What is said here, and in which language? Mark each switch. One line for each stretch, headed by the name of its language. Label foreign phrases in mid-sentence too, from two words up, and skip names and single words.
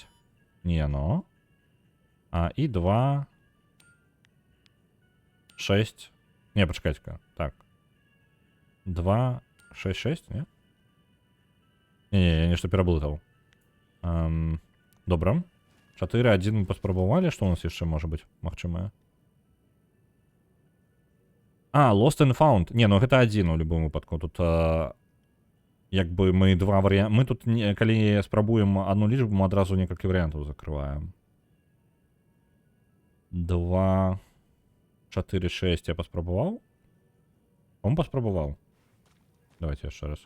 Belarusian: Не яно. І 2, 6. Не, пачакайце-ка. Так. 2, 6, 6, не? Не, я нешта пераблытаў. Добра. 4, 1 мы паспрабавалі. Што у нас яшчэ можа быць магчымае?
English: Lost and Found.
Belarusian: Не, ну гэта 1 у любым выпадку. Тут як бы мы два варыянты. Мы тут, калі спрабуем одну лічбу, мы адразу некалькі варыянтаў закрываем. 2, 4, 6 я паспрабаваў. Он паспрабаваў. Давайте яшчэ раз.